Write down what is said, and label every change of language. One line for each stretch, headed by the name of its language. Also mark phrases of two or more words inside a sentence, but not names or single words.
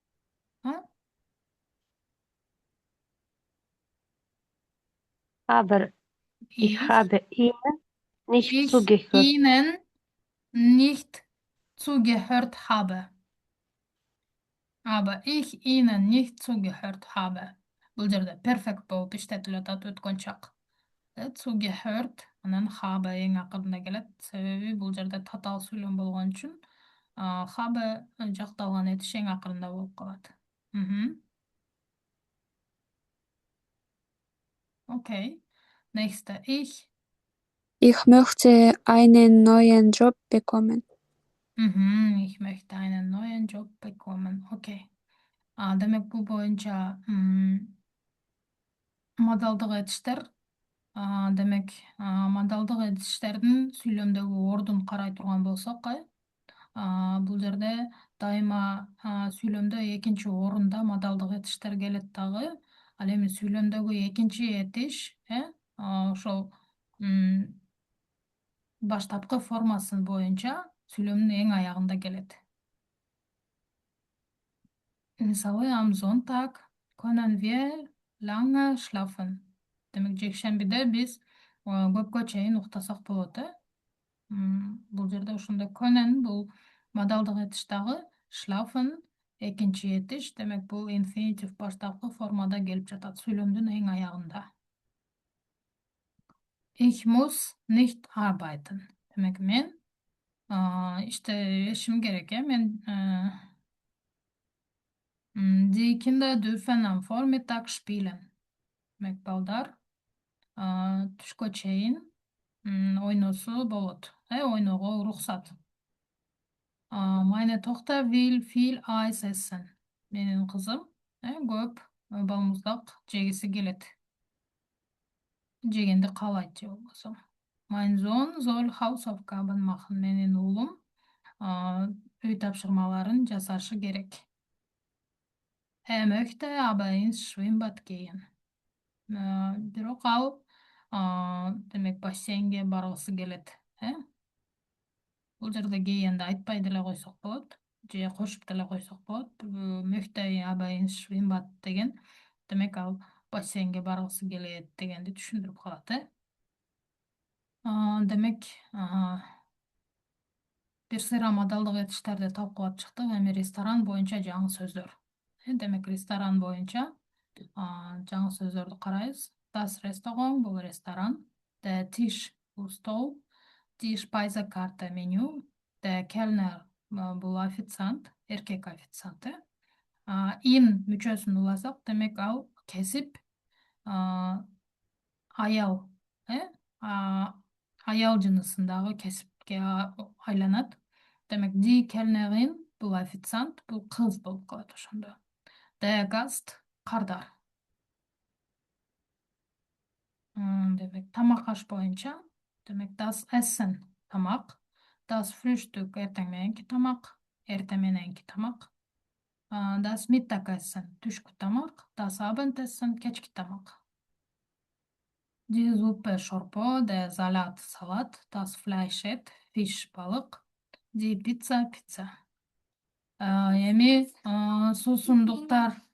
German: Aber ich habe ihnen nicht zugehört. ihnen nicht zugehört habe. Aber ich ihnen nicht zugehört habe.
Kyrgyz: Бұл жерде perfect болып иштетилет өткөн zugehört анан habe эң акырында келет. Себеби бул жерде татаал сүйлөм болгон үчүн habe жакталган этиш эң акырында болуп калат. Okay.
German: Nächste. Ich möchte einen neuen Job bekommen. Ich möchte einen neuen Job bekommen. Okay.
Kyrgyz: Демек бул боюнча модалдык этиштер. Демек модалдык этиштердин сүйлөмдөгү ордун карай турган болсок, бул жерде дайыма сүйлөмдө экинчи орунда модалдык этиштер келет дагы. Ал эми сүйлөмдөгү экинчи этиш, ошол баштапкы формасын боюнча сүйлөмдүн эң аягында келет. Мисалы,
German: am Sonntag können wir lange schlafen.
Kyrgyz: Демек, жекшембиде биз көпкө чейин уктасак болот, Бул жерде ошондой können бул модалдык этиш дагы, schlafen экинчи этиш, демек бул инфинитив баштапкы формада келип жатат, сүйлөмдүн эң аягында.
German: Ich muss nicht arbeiten.
Kyrgyz: Демек, мен иштешим керек, мен
German: Die Kinder dürfen am Vormittag spielen.
Kyrgyz: Демек, балдар түшкө чейин ойносо болот, ойного уруксат.
German: Meine Tochter will viel Eis essen.
Kyrgyz: Менин кызым көп балмуздак жегиси келет. Жегенди каалайт же болбосо.
German: Mein Sohn soll Hausaufgaben machen.
Kyrgyz: Менин уулум үй тапшырмаларын жасашы керек.
German: Möchte aber ins Schwimmbad gehen.
Kyrgyz: Бирок ал демек бассейнге баргысы келет. Бул жерде гейенди айтпай деле койсок болот, же кошуп деле койсок болот.
German: Möchte aber ins Schwimmbad
Kyrgyz: деген демек ал бассейнге баргысы келет дегенди түшүндүрүп калат. Демек бир сыйра модалдык этиштерди талкуулап чыктык. Эми ресторан боюнча жаңы сөздөр. Демек ресторан боюнча жаңы сөздөрдү карайбыз.
German: Das Restaurant
Kyrgyz: бул ресторан.
German: Der Tisch
Kyrgyz: бул стол.
German: Die Speisekarte
Kyrgyz: меню.
German: Der Kellner
Kyrgyz: бул официант, эркек официант. In мүчөсүн уласак, демек ал кесип аял, аял жынысындагы кесипке айланат. Демек
German: die Kellnerin
Kyrgyz: бул официант, бул кыз болуп калат ошондо.
German: Der Gast
Kyrgyz: кардар. Демек тамак аш боюнча, демек
German: das Essen
Kyrgyz: тамак,
German: das Frühstück
Kyrgyz: эртең мененки тамак, эртең мененки тамак,
German: das Mittagessen
Kyrgyz: түшкү тамак,
German: das Abendessen
Kyrgyz: кечки тамак.
German: Die Suppe шорпо, der Salat салат, das Fleisch fish балык, die Pizza pizza.
Kyrgyz: Эми суусундуктар.